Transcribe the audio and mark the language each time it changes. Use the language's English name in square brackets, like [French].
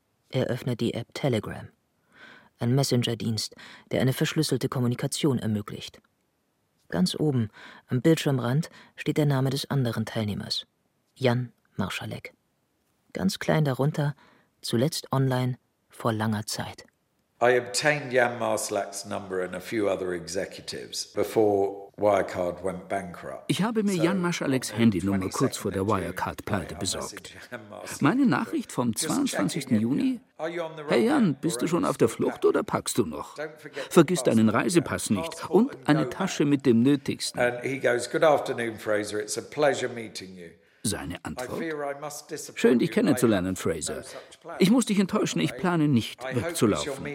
[German] Er öffnet die App Telegram, ein Messenger-Dienst, der eine verschlüsselte Kommunikation ermöglicht. Ganz oben, am Bildschirmrand, steht der Name des anderen Teilnehmers, Jan Marschalek. Ganz klein darunter, zuletzt online, vor langer Zeit. [English] I obtained Jan Marschalek's number and a few other executives before Wirecard went bankrupt. [German] Ich habe mir Jan Marschaleks Handynummer kurz vor der Wirecard-Pleite besorgt. Meine Nachricht vom 22. Juni? Hey Jan, bist du schon auf der Flucht oder packst du noch? Vergiss deinen Reisepass nicht und eine Tasche mit dem Nötigsten. [English] And he goes, good afternoon, Fraser, it's a pleasure meeting you. [German] Seine Antwort: Schön, dich kennenzulernen, Fraser. Ich muss dich enttäuschen, ich plane nicht, wegzulaufen.